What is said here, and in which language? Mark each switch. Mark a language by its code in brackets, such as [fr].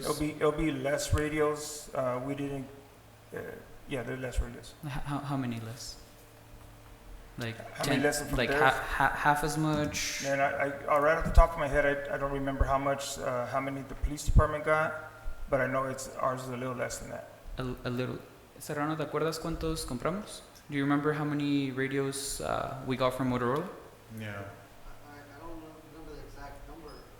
[en] It'll be less radios. We didn't. They're less radios. How many less? Like How many less than from like theirs? half as much. And I right off the top of my head, I don't remember how many the police department got. but I know ours is a little less than that. A little. [es] Serrano, ¿te acuerdas cuántos compramos? [en] Do you remember how many radios we got from Motorola? Yeah. I don't remember the exact number.